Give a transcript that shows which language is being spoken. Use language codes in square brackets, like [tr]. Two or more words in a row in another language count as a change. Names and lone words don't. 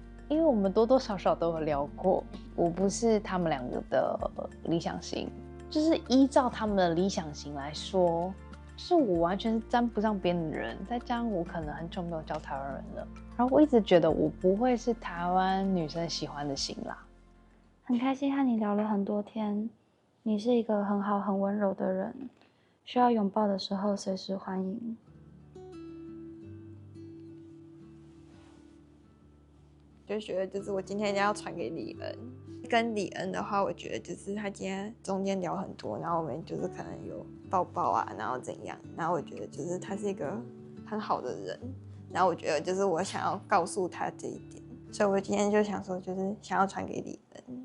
[zh] 因為我們多多少少都有聊過，我不是他们2個的理想型，就是依照他們的理想型來說，就是我完全是沾不上邊的人，再加上我可能很久沒有交台灣人了，然後我一直覺得我不會是台灣女生喜歡的型啦。很開心和你聊了很多天，你是一個很好很溫柔的人，需要擁抱的時候隨時歡迎。就覺得就是我今天要傳給李恩，跟李恩的話，我覺得就是他今天中間聊很多，然後我們就是可能有抱抱啊，然後怎樣，然後我覺得就是他是一個很好的人，然後我覺得就是我想要告訴他這一點，所以我今天就想說就是想要傳給李恩。